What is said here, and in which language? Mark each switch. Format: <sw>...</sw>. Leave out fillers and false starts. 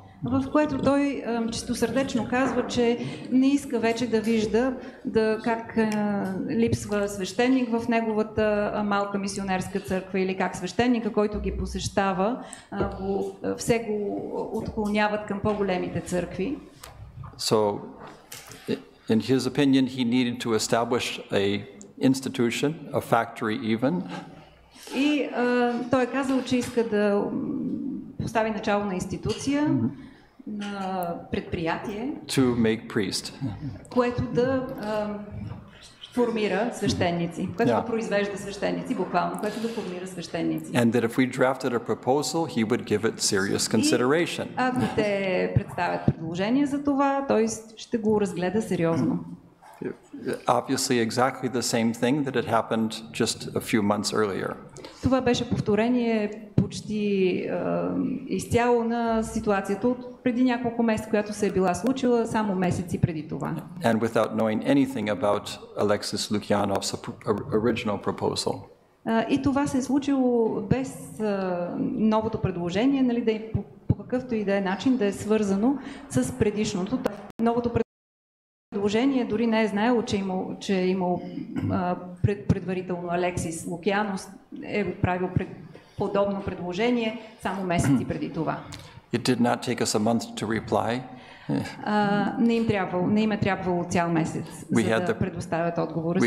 <bg>В което той чистосърдечно казва, че не иска вече да вижда как липсва свещеник в неговата малка мисионерска църква или как свещеника, който ги посещава, все го отклоняват към по-големите църкви.</bg> <en>So, in his opinion, he needed to establish a institution, a factory even.</en> <bg>И той е казал, че иска да постави начало на институция, на предприятие,</bg> <en>to make priest.</en> <bg>Което да формира свещеници, което да произвежда свещеници, буквално, което да формира свещеници.</bg> <en>And that if we drafted a proposal, he would give it serious consideration.</en> <bg>Ако те представят предложение за това, той ще го разгледа сериозно.</bg> <en>Obviously exactly the same thing that had happened just a few months earlier.</en> <bg>Това беше повторение почти изцяло на ситуацията от преди няколко месеца, която се е била случила само месеци преди това.</bg> <en>And without knowing anything about Alexis Lukianov's original proposal.</en> <bg>И това се е случило без новото предложение, нали, да е по какъвто и да е начин да е свързано с предишното. Новото предложение дори не е знаело, че е имал предварително Алексис Лукианос е отправил подобно предложение само месеци преди това.</bg> <en>It did not take us a month to reply.</en> <bg>Не им е трябвало цял месец, за да предоставят отговора си.</bg>